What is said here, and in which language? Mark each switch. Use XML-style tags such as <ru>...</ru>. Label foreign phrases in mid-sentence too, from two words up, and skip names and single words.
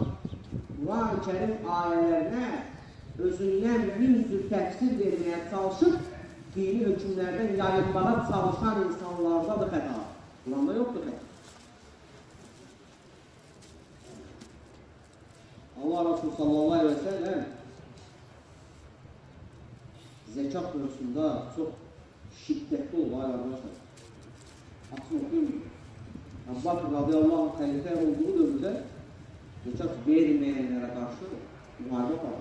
<az>Quran-ı Kərim ayələrinə özündən 100 cür təfsir verməyə çalışıb, dini hökümlərdən yayınmağa çalışan insanlarda da xəta. Quranda yoxdur xəta.</az> <tr>Allah Resulü</tr> <ar>صلى الله عليه وسلم</ar> <tr>zekat konusunda çok şiddetli oldu arkadaşlar. Aslında okuyayım. Ebu Bakr</tr> <ar>رضي الله عنه</ar> <tr>halife olduğu dönemde zekat vermeyenlere karşı muhalefet var.</tr>